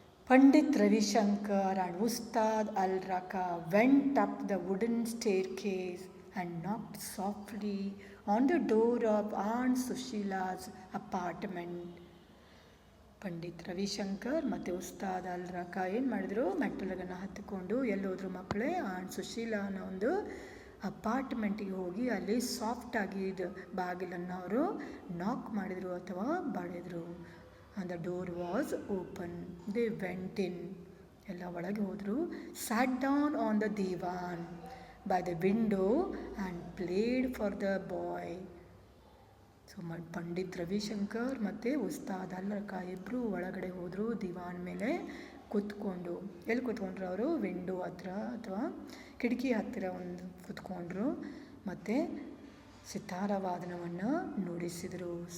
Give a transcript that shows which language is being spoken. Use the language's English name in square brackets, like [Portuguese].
[English] Pandit Ravishankar and Ustad Al-Raka went up the wooden staircase and knocked softly on the door of Aunt Sushila's apartment. [Kannada] Pandit Ravishankar ಮತ್ತು ಉಸ್ತಾದ್ ಅಲ್-ರಕ ಏನು ಮಾಡಿದ್ರು? ಮೆಟ್ಟಲನ್ನು ಹತ್ತಿಕೊಂಡು ಎಲ್ಲೋದ್ರು ಮಕ್ಕಳೇ? Ant ಸುಶೀಲಾನ ಒಂದು ಅಪಾರ್ಟ್ಮೆಂಟಿಗೆ ಹೋಗಿ ಅಲ್ಲಿ ಸಾಫ್ಟಾಗಿ ಬಾಗಿಲನ್ನು ಅವರು ನಾಕ್ ಮಾಡಿದರು ಅಥವಾ ಬಡಿದ್ರು. [English] And the door was open. They went in. [Kannada] ಎಲ್ಲ ಒಳಗೆ ಹೋದರು. [English] Sat down on the divan by the window and played for the boy. [Kannada] So Pandit Ravishankar ಮತ್ತು ಉಸ್ತಾದ್ ಅಲ್-ರಕ ಇಬ್ಬರು ಒಳಗಡೆ ಹೋದರು. ದಿವಾನ್ ಮೇಲೆ ಕೂತ್ಕೊಂಡು. ಎಲ್ಲಿ ಕೂತ್ಕೊಂಡ್ರು ಅವರು? ವಿಂಡೋ ಹತ್ರ ಅಥವಾ ಕಿಟಕಿ ಹತ್ತಿರ ಒಂದು ಕೂತ್ಕೊಂಡ್ರು. ಮತ್ತು ಸಿತಾರವಾದನವನ್ನು ನುಡಿಸಿದರು.